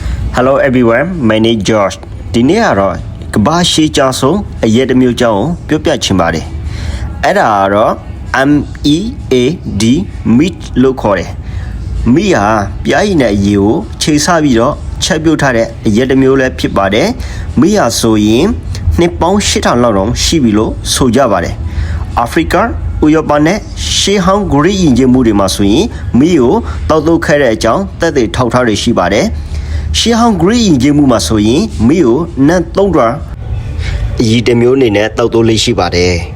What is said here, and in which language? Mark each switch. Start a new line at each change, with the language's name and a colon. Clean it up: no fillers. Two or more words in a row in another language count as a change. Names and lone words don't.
English: Hello everyone, my name is George.
Burmese: ဒီနေ့ကတော့ကဘာရှိချောင်းဆုံးအရက်တစ်မျိုးကြောင်းပြောပြချင်ပါတယ်။အဲ့ဒါကတော့ MEAD meat လို့ခေါ်တယ်။ meat ဟာ ပြားရည်နဲ့အရည်ကိုချိန်ဆပြီးတော့ချက်ပြုတ်ထားတဲ့အရက်တစ်မျိုးလည်းဖြစ်ပါတယ်။ meat ဟာဆိုရင်နှစ်ပေါင်း8000လောက်တောင်ရှိပြီလို့ဆိုကြပါတယ်။ အာဖရိကဥရောပနဲ့ရှေးဟောင်းဂရိယဉ်ကျေးမှုတွေမှာဆိုရင်မီးကိုတောက်တုတ်ခဲ့တဲ့အကြောင်းသက်သေထောက်ထားတွေရှိပါတယ်။ရှေးဟောင်းဂရိယဉ်ကျေးမှုမှာဆိုရင်မီးကိုနတ်သုံးတွာအရည်တစ်မျိုးအနေနဲ့တောက်တုတ်လေးရှိပါတယ်